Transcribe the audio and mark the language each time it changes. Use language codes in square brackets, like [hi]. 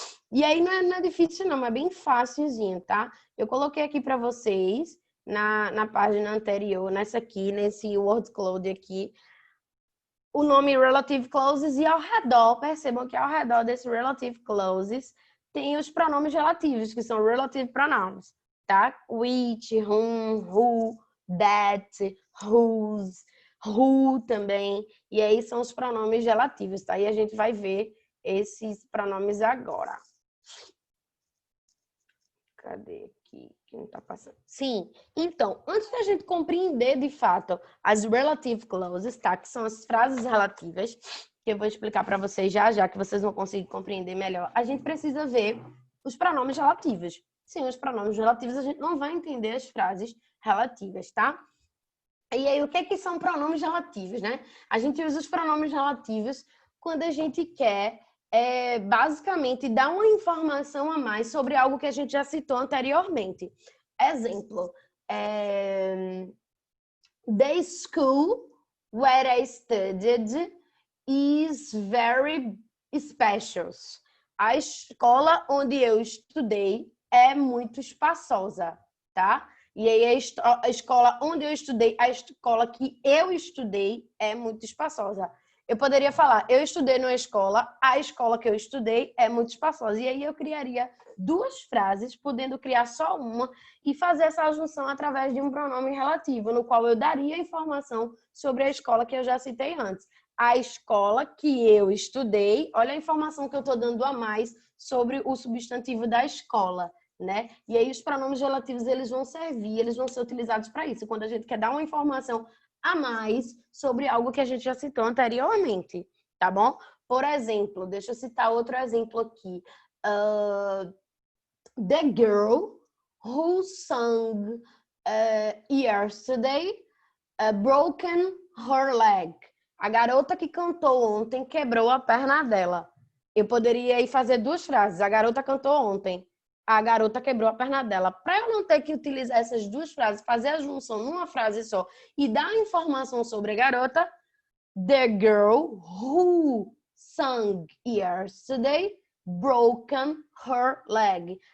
[pt] E aí não é difícil não, é bem facilzinho, tá? Eu coloquei aqui para vocês na página anterior, nessa aqui, nesse word cloud aqui, o nome relative clauses e ao redor, percebam que ao redor desse relative clauses tem os pronomes relativos, que são relative pronouns, tá? [en] Which, whom, who, that, whose, who também. [pt] E aí são os pronomes relativos, tá? E a gente vai ver esses pronomes agora. Cadê aqui? Que não tá passando. Sim, então, antes da gente compreender de fato as relative clauses, tá? Que são as frases relativas, que eu vou explicar para vocês já, que vocês vão conseguir compreender melhor. A gente precisa ver os pronomes relativos. Sem os pronomes relativos, a gente não vai entender as frases relativas, tá? E aí, o que é que são pronomes relativos, né? A gente usa os pronomes relativos quando a gente quer basicamente dar uma informação a mais sobre algo que a gente já citou anteriormente. Exemplo, [en] the school where I studied is very special. [pt] A escola onde eu estudei é muito espaçosa, tá? E aí a escola onde eu estudei, a escola que eu estudei é muito espaçosa. Eu poderia falar, eu estudei numa escola, a escola que eu estudei é muito espaçosa. E aí eu criaria duas frases, podendo criar só uma e fazer essa junção através de um pronome relativo, no qual eu daria informação sobre a escola que eu já citei antes. A escola que eu estudei, olha a informação que eu estou dando a mais sobre o substantivo da escola, né? E aí os pronomes relativos, eles vão servir, eles vão ser utilizados para isso, quando a gente quer dar uma informação a mais sobre algo que a gente já citou anteriormente, tá bom? Por exemplo, deixa eu citar outro exemplo aqui. [en] The girl who sang yesterday broken her leg. [pt] A garota que cantou ontem quebrou a perna dela. Eu poderia ir fazer duas frases. A garota cantou ontem. A garota quebrou a perna dela. Para eu não ter que utilizar essas duas frases, fazer a junção numa frase só e dar informação sobre a garota, [en] the girl who sang yesterday broken her leg.